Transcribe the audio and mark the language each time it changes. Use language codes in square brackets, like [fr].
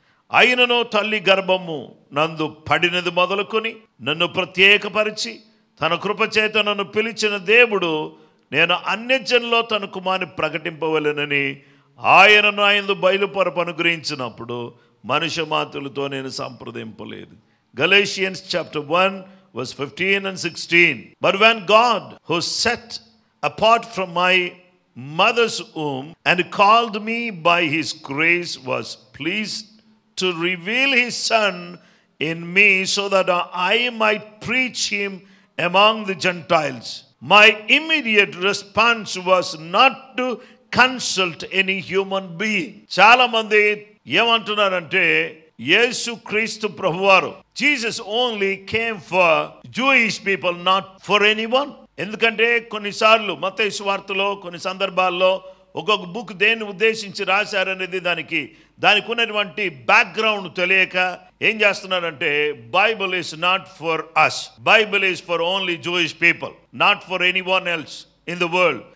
[te] అయినను తల్లి గర్భము నందు పడినది మొదలుకొని నన్ను ప్రత్యేకపరిచి తన కృపచేత నన్ను పిలిచిన దేవుడు నేను అన్యజనుల్లో తన కుమారుని ప్రకటింపవలెనని ఆయనను ఆయన బయలుపరపు అనుగ్రహించినప్పుడు మనుష్య మాతులతో నేను సంప్రదింపలేదు. [en] Galatians chapter 1 verse 15 and 16. But when God, who set apart from my mother's womb and called me by his grace, was pleased to reveal his son in me so that I might preach him among the Gentiles, my immediate response was not to consult any human being. [te] చాలా మంది ఏమంటున్నారంటే యేసు క్రీస్తు ప్రభువారు [en] Jesus only came for Jewish people, not for anyone. [te] ఎందుకంటే కొన్నిసార్లు మత్తయి సువార్తలో కొన్ని సందర్భాల్లో ఒక్కొక్క బుక్ దేన్ని ఉద్దేశించి రాశారనేది దానికి ఉన్నటువంటి బ్యాక్గ్రౌండ్ తెలియక ఏం చేస్తున్నారంటే [en] Bible is not for us, Bible is for only Jewish people, not for anyone else in the world.